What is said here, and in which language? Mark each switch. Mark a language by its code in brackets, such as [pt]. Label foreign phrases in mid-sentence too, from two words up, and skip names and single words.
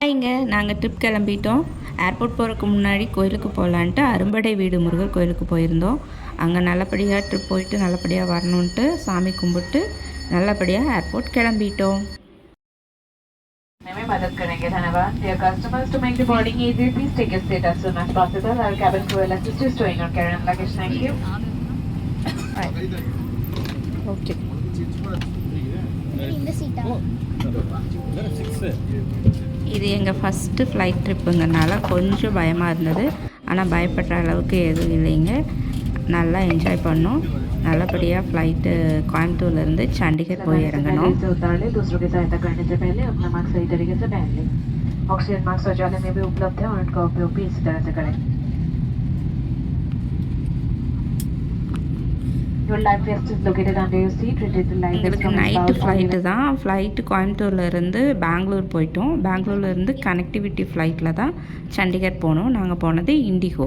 [ta] இங்கே நாங்கள் ட்ரிப் கிளம்பிட்டோம். ஏர்போர்ட் போகிறதுக்கு முன்னாடி கோயிலுக்கு போகலான்ட்டு அரும்படை வீடு முருகர் கோயிலுக்கு போயிருந்தோம். அங்கே நல்லபடியாக ட்ரிப் போயிட்டு நல்லபடியாக வரணுன்ட்டு சாமி கும்பிட்டு நல்லபடியாக ஏர்போர்ட் கிளம்பிட்டோம். [hi] मदद करेंगे धन्यवाद. [en] Dear customers, to make the boarding easy, please take your seat as soon as possible. Our cabin crew will assist you stowing your carry-on luggage. Thank you. Okay. [ta] இது எங்கள் [en] firstu flight [ta] ட்ரிப்புங்கனால கொஞ்சம் பயமாக இருந்தது. ஆனால் பயப்படுற அளவுக்கு எதுவும் இல்லைங்க. நல்லா என்ஜாய் பண்ணோம். நல்லபடியாக ஃப்ளைட்டு கோயம்புத்தூர்லேருந்து சண்டிகர் போய் இறங்கணும். [hi] ऑक्सीजन मास्क शौचालय में भी उपलब्ध है और उनका उपयोग भी इसी तरह से करें. [ta] எங்களுக்கு நைட்டு ஃப்ளைட்டு தான். ஃப்ளைட்டு கோயம்புத்தூர்லேருந்து பெங்களூர் போயிட்டோம். பெங்களூர்லேருந்து [en] connectivity flightil [ta] தான் சண்டிகர் போனோம். நாங்கள் போனது இண்டிகோ.